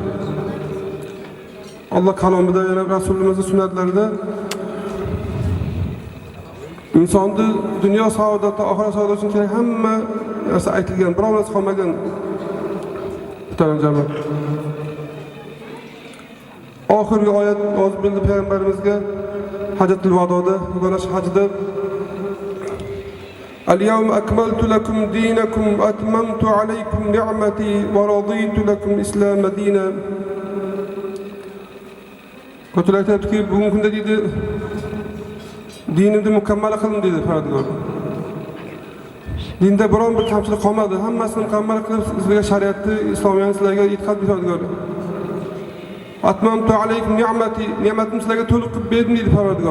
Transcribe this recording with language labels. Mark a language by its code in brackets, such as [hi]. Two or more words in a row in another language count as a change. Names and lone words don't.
[uz] Allah kalomida, yana Rasulullohning sunnatlarida insonni dunyo saodati, oxirat saodati uchun kerak hamma narsa aytilgan, biror narsa qolmagan. Muhtaram oxirgi oyat nozil bo'ldi payg'ambarimizga Hajjatul Vadoda, yagona hajda [ar] اليوم أكملت لكم دينكم وأتممت عليكم نعمتي ورضيت لكم الإسلام دينا. [uz] Qutlar aytibki, bugungi kunda dedi dinimni mukammal qildim dedi Parvardigor. Dinda biron bir kamchilik qolmadi. Hammasini mukammal qilib sizlarga shariatni, islomiyatni sizlarga yetkazib beradilar. [ar] أتممت عليكم نعمتي, [uz] ne'matimni sizlarga to'liq qilib berdim dedi Parvardigor.